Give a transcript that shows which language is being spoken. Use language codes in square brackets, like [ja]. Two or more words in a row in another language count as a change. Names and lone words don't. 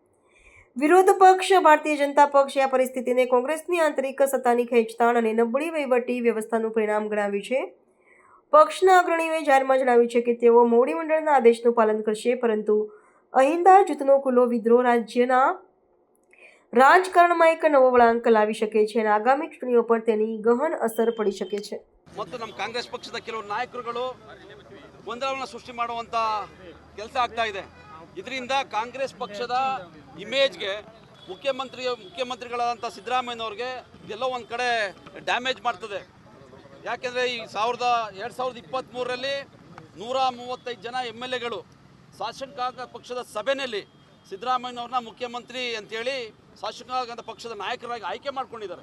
[gu] વિરોધ પક્ષ ભારતીય જનતા પક્ષે આ પરિસ્થિતિને કોંગ્રેસની આંતરિક સત્તાની ખેંચતાણ અને નબળી વહીવટી વ્યવસ્થાનું પરિણામ ગણાવ્યું છે। પક્ષના અગ્રણીઓએ જાહેરમાં જણાવ્યું છે કે તેઓ મોવડી મંડળના આદેશનું પાલન કરશે, પરંતુ અહિંદા જૂથનો ખુલ્લો વિદ્રોહ રાજ્યના રાજકારણમાં એક નવો વળાંક લાવી શકે છે અને આગામી ચૂંટણીઓ પર તેની ગહન અસર પડી શકે છે। [kn] ಮತ್ತು ನಮ್ಮ ಕಾಂಗ್ರೆಸ್ ಪಕ್ಷದ ಕೆಲವು ನಾಯಕರುಗಳು ಗೊಂದಲವನ್ನು ಸೃಷ್ಟಿ ಮಾಡುವಂತ ಕೆಲಸ ಆಗ್ತಾ ಇದೆ। ಇದರಿಂದ ಕಾಂಗ್ರೆಸ್ ಪಕ್ಷದ ಇಮೇಜ್ಗೆ ಮುಖ್ಯಮಂತ್ರಿಗಳಾದಂಥ ಸಿದ್ದರಾಮಯ್ಯನವರಿಗೆ ಎಲ್ಲೋ ಒಂದು ಕಡೆ ಡ್ಯಾಮೇಜ್ ಮಾಡ್ತದೆ। ಯಾಕೆಂದರೆ ಈ 2023ರಲ್ಲಿ 135 ಜನ MLAಗಳು ಶಾಸಕಾಂಗ ಪಕ್ಷದ ಸಭೆಯಲ್ಲಿ ಸಿದ್ದರಾಮಯ್ಯನವ್ರನ್ನ ಮುಖ್ಯಮಂತ್ರಿ ಅಂತೇಳಿ ಶಾಸಕಾಂಗ ಪಕ್ಷದ ನಾಯಕರಾಗಿ ಆಯ್ಕೆ ಮಾಡ್ಕೊಂಡಿದ್ದಾರೆ।